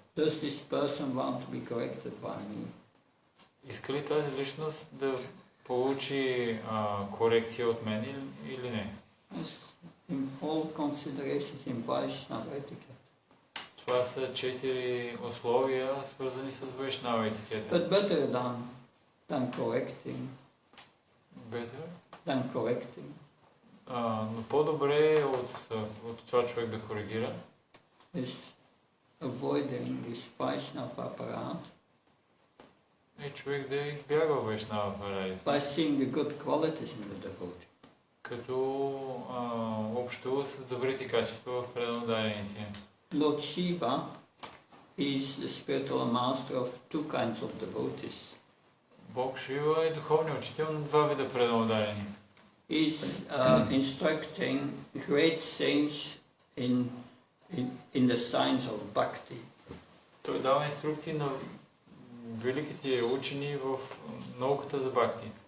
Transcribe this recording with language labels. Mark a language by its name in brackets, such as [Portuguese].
[English] Does this person want to be corrected by me? [Bulgarian] Иска ли тази личност да получи корекция от мен или не? [English] Yes, in all considerations in Vaishnava etiquette. [Bulgarian] Това са 4 условия, свързани с Вайшнава етикета. [English] But better than correcting. Better? Than correcting. [Bulgarian] Но по-добре от това човек да коригира. [English] Is avoiding this Vaishnava apparat. [Bulgarian] И човек да избягва Вайшнава апаратите. [English] By seeing the good qualities in the devotee. [Bulgarian] Като общува с добрите качества в преданодарените. [English] Lord Shiva is the spiritual master of two kinds of devotees. [Bulgarian] Бог Шива е духовният учител на два вида преданодарени. [English] He is instructing great saints in the science of bhakti. [Bulgarian] Той дава инструкции на великите учени в науката за бхакти.